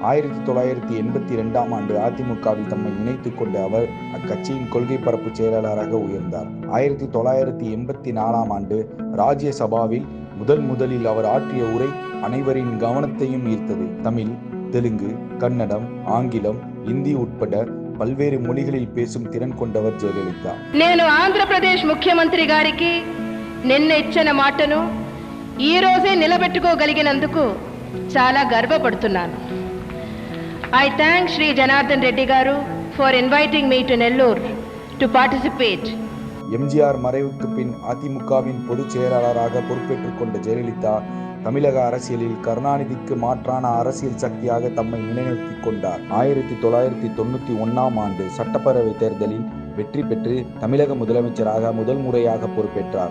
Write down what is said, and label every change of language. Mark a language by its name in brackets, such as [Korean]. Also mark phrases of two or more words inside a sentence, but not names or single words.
[Tamil] 1982 அதிமுகவில் தம்மை இணைத்துக் கொண்ட அவர் அக்கட்சியின் கொள்கை பரப்பு செயலாளராக உயர்ந்தார். 1984 ராஜ்யசபாவில் முதலில் அவர் ஆற்றிய உரை அனைவரின் கவனத்தையும் ஈர்த்தது. தமிழ், தெலுங்கு, கன்னடம், ஆங்கிலம், இந்தி உட்பட పల్వేరు మொழிகளில் பேசும் திறன் கொண்டவர் జయలలిత. [Telugu] నేను ఆంధ్రప్రదేశ్ ముఖ్యమంత్రి గారికి నిన్న ఇచ్చిన మాటను ఈ రోజే నిలబెట్టుకోగలిగినందుకు చాలా గర్వపడుతున్నాను. [English] I thank Shri Janardhan Reddy garu for inviting me to Nellore to participate. [Tamil] எம்ஜிஆர் மறைவுக்கு பின் அதிமுகவின் பொதுச் செயலாளராக பொறுப்பேற்றுக் கொண்ட ஜெயலலிதா தமிழக அரசியலில் கருணாநிதிக்கு மாற்றான அரசியல் சக்தியாக தம்மை நிலைநிறுத்திக் கொண்டார். 1991 சட்டப்பேரவை தேர்தலில் வெற்றி பெற்று தமிழக முதலமைச்சராக முதல் முறையாக பொறுப்பேற்றார்.